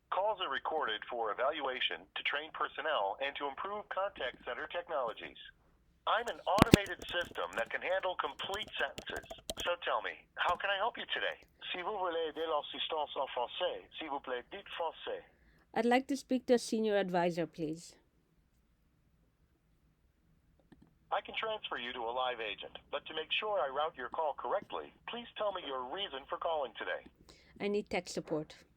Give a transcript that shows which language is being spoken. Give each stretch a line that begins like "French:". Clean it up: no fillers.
English: Calls are recorded for evaluation, to train personnel, and to improve contact center technologies. I'm an automated system that can handle complete sentences. So tell me, how can I help you today?
French: Si vous voulez de l'assistance en français, s'il vous plaît, dites français.
English: I'd like to speak to a senior advisor, please. I can transfer you to a live agent, but to make sure I route your call correctly, please tell me your reason for calling today. I need tech support.